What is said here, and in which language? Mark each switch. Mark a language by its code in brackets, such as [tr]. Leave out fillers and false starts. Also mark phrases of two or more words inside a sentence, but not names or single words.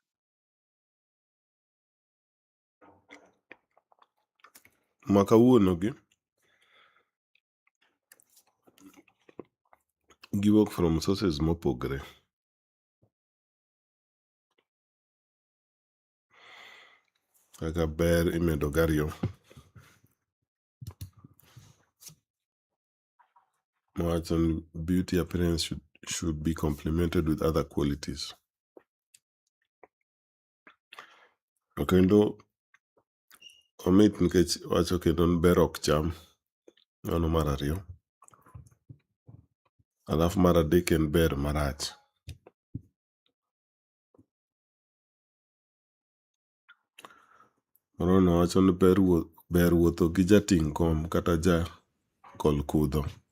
[luo] ma kawuono giwuok [en] from sources [luo] mopogre. Kaka ber imedo gario, mawacho ni [en] beauty appearance should be complemented with other qualities. [luo] Kendo omit nikech wacho kendo ni ber ok cham. Mano mar ariyo. Alafu mar adek en ber marach. Morono wacho ni ber wuotho gi jating' kom kata ja kol kudho.